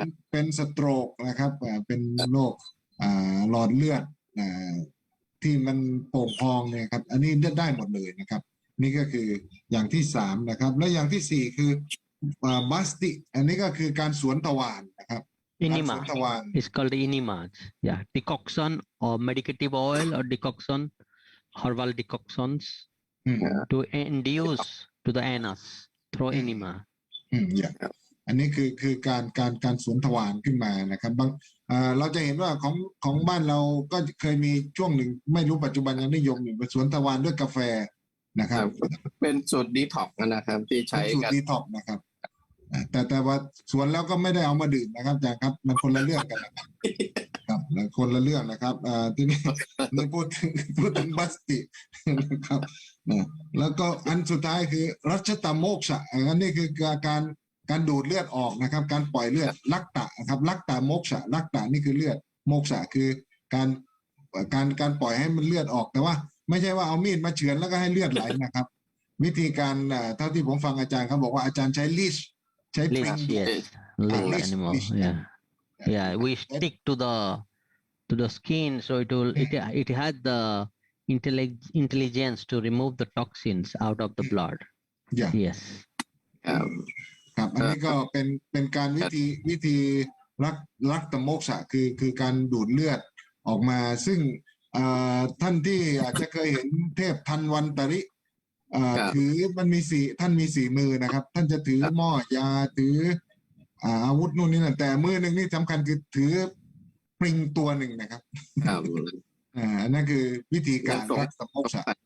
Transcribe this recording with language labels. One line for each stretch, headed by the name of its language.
Thai: เป็นสโตรกนะครับเป็นโรคหลอดเลือดที่มันโป่งพองเนี่ยครับอันนี้ได้หมดเลยนะครับนี่ก็คืออย่างที่3นะครับและอย่างที่4คือบัสติอันนี้ก็คือการสวนทวารนะครับ
English: enema is called enema yeah decoction or medicative oil or decoction herbal decoctions to induce to the anus through enema
Thai: อันนี้คือการสวนทวารขึ้นมานะครับบางเราจะเห็นว่าของบ้านเราก็เคยมีช่วงหนึ่งไม่รู้ปัจจุบันยังนิยมอยู่เป็นสวนทวารด้วยกาแฟนะครับ เป็นสูตรดีท็อกนะครับที่ใช้ สูตรดีท็อกนะครับแต่ว่าสวนแล้วก็ไม่ได้เอามาดื่มนะครับอาจารย์ครับมันคนละเรื่องกันนะครับครับคนละเรื่องนะครับที่นี่พูดถึงบัสตินะครับแล้วก็อันสุดท้ายคือรัชตโมกษะอันนี้คือ การดูดเลือดออกนะครับการปล่อยเลือดลักตะครับลักตะโมกษะลักตะนี่คือเลือดโมกษะคือการปล่อยให้มันเลือดออกแต่ว่าไม่ใช่ว่าเอามีดมาเฉือนแล้วก็ให้เลือดไหลนะครับวิธีการเท่าที่ผมฟังอาจารย์เขาบอกว่าอาจารย์ใช้ลีชใช้ปริง
English: animal yeah we stick to the skin so it has the intelligence to remove the toxins out of the blood yes
Thai: ครับอันนี้ก็เป็นการวิธีรักตโมกษะคือการดูดเลือดออกมาซึ่งท่านที่อาจจะเคยเห็นเทพทันวันตริถือมันมีท่านมี4 มือนะครับท่านจะถือหม้อยาถืออาวุธนู่นนี่นั่นแต่มือหนึ่งนี่สำคัญคือถือปริงตัวหนึ่งนะครับนั่นคือวิธีการรักตโมกษะ